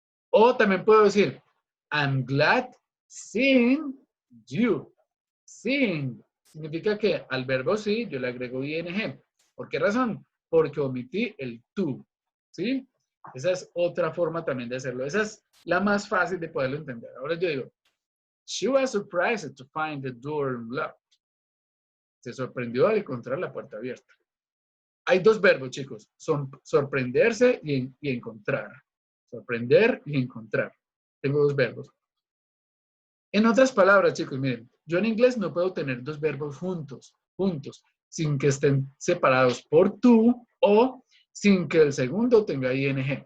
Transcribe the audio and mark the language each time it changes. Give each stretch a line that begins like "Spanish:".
Spanish: O también puedo decir,
English: I'm glad seeing you.
Spanish: Seeing significa que al verbo sí yo le agrego ing. ¿Por qué razón? Porque omití el to. ¿Sí? Esa es otra forma también de hacerlo. Esa es la más fácil de poderlo entender. Ahora yo digo,
English: she was surprised to find the door locked.
Spanish: Se sorprendió al encontrar la puerta abierta. Hay dos verbos, chicos. Son sorprenderse y encontrar. Sorprender y encontrar. Tengo dos verbos. En otras palabras, chicos, miren, yo en inglés no puedo tener dos verbos juntos, sin que estén separados por to o sin que el segundo tenga ing.